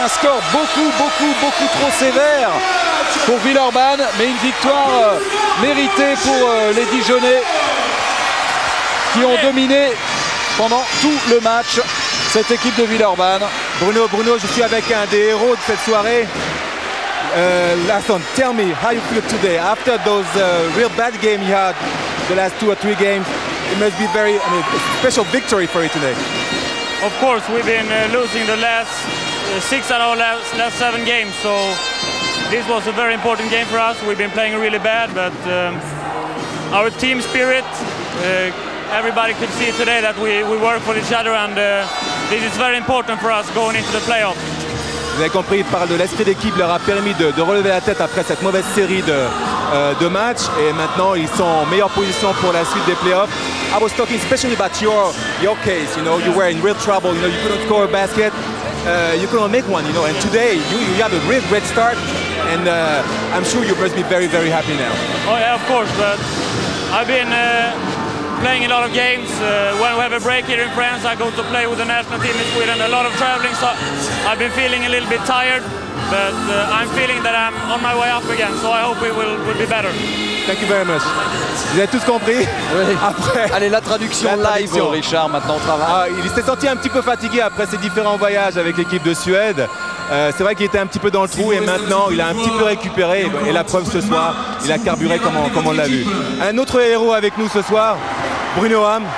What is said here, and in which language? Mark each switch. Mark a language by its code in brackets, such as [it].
[fr] Un score beaucoup trop sévère pour Villeurbanne. Mais une victoire méritée pour les Dijonais qui ont dominé pendant tout le match cette équipe de Villeurbanne. Bruno, je suis avec un des héros de cette soirée. [en] Larsson, tell me how you feel today after those real bad games you had the last 2 or 3 games. It must be a special victory for you today. Of course, we've been losing the last 6 out of last 7 games, so this was a very important game for us. We've been playing really bad, but our team spirit, everybody could see today that we work for each other, and this is very important for us going into the playoffs. [fr] Vous avez compris, il parle de l'esprit d'équipe, leur a permis de relever la tête après cette mauvaise série de matchs. Et maintenant, ils sont en meilleure position pour la suite des playoffs. [en] I was talking especially about your case. You know, you were in real trouble. You know, you couldn't score a basket. You couldn't make one. You know, and today you have a real great start. And I'm sure you must be very happy now. Oh yeah, of course. But I've been playing a lot of games. When we have a break here in France, I go to play with the national team in Sweden. A lot of traveling, so I've been feeling a little bit tired, but I'm feeling that I'm on my way up again, so I hope we will be better. Thank you very much. [fr] Vous avez tous compris? Oui. Après, allez, la traduction live, Richard, maintenant au travail. Il s'est senti un petit peu fatigué après ses différents voyages avec l'équipe de Suède. C'est vrai qu'il était un petit peu dans le trou et maintenant il a un petit peu récupéré. Et la preuve ce soir, il a carburé comme on l'a vu. Un autre héros avec nous ce soir, Bruno Ham.